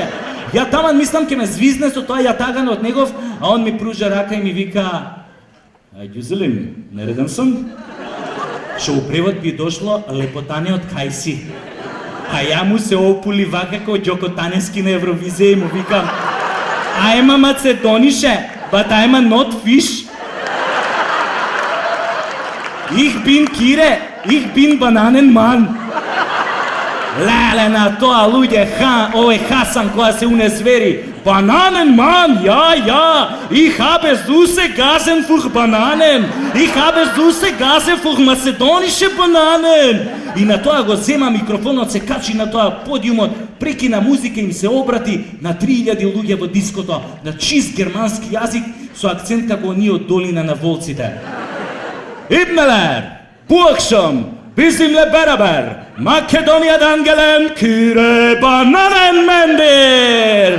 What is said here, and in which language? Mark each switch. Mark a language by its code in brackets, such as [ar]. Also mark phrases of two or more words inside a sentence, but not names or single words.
[mk] Ја таман мислам ќе ме звизне со тоа јатаган од негов, а он ми пружа рака и ми вика [tr] "Güzelin, nereden sum?" [mk] Што у превод би дошло "Лепотане од кај си?" А ја му се опули вака како Ѓоко Танески на Евровизија и му викам "Ајма Macedoniše, [en] but I'm not fish. [de] Ich bin Kire, ich bin Bananenmann." [mk] Леле на тоа луѓе, овој Хасан која се унезвери. [de] "Bananenmann, ja, ich habe süße Gasen für Bananen. Ich habe süße Gasen für macedonische Bananen." [mk] И на тоа го зема микрофонот, се качи на тоа подиумот, прекина музика, им се обрати на 3000 луѓе во диското, на чист германски јазик со акцент како ние од долина на волците. [tr] "İdmeler, Burgşam, bizimle beraber Makedoniyadan gelen Kire Bananenmendir."